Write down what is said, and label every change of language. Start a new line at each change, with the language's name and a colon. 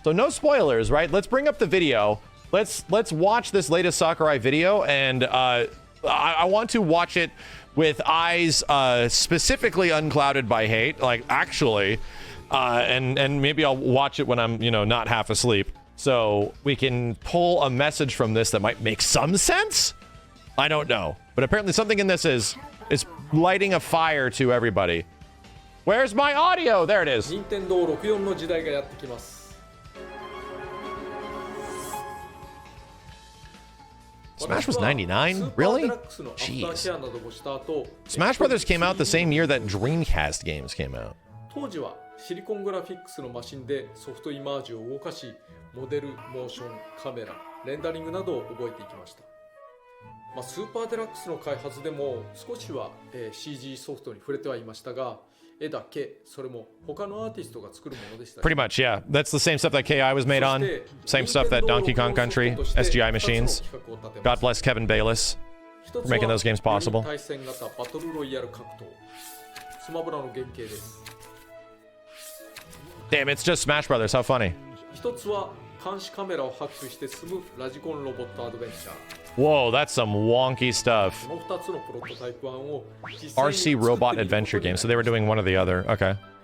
English: So no spoilers, right? Let's bring up the video. Let's watch this latest Sakurai video, and I want to watch it with eyes specifically unclouded by hate, like actually, and maybe I'll watch it when I'm, not half asleep, so we can pull a message from this that might make some sense. I don't know, but apparently something in this is lighting a fire to everybody. Where's my audio? There it is.
Japanese: Nintendo 64の時代がやってきます。
English: Smash was 99? Really? Jeez. Smash Brothers came out the same year that Dreamcast games came out.
Japanese: 当時はシリコングラフィックスのマシンでソフトイマージを動かし、モデル、モーション、カメラ、レンダリングなどを覚えていきました。スーパーデラックスの開発でも少しは、CG ソフトに触れてはいましたが、絵だけ、それも他のアーティストが作るものでした。
English: Pretty much, yeah. That's the same stuff that KI was made on. Same stuff that Donkey Kong Country, SGI machines. God bless Kevin Bayless for making those games possible.
Japanese: 対戦型バトルロイヤル格闘、スマブラの原型です。
English: Damn, it's just Smash Brothers. How funny.
Japanese: 一つは監視カメラをハックして済むラジコンロボットアドベンチャー。
English: Whoa, that's some wonky stuff. RC robot adventure game. So they were doing one or the other. Okay.